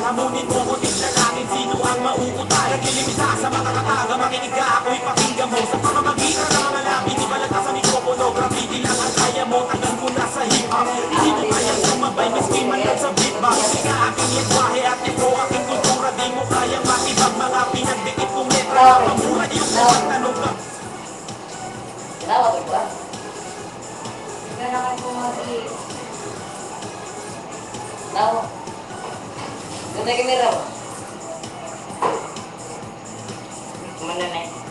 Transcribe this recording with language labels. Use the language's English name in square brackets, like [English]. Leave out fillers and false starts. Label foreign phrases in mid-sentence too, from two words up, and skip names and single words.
[Filipino] Hamunin mo ko tiglalangin sino ang mauutal. Naglilimita sa mga kataga, makinig ka ako'y pakinggan mo. Sa pamamagitan ng mga labi, di balata sa mikropono. Graffiti lang ang kaya mo, tagal mo na sa hip-hop. Hindi mo kayang sumabay, miski man lang sa beatbox. Hindi ka aking lingwahe at ito aking kultura. Di mo kayang matibag mga pinagdikit kong letra. Pamura yung mga tanong ka. [Indonesian] Kenapa tuh gua? Karena aku masih tahu. Ganda kamera. Mana nih?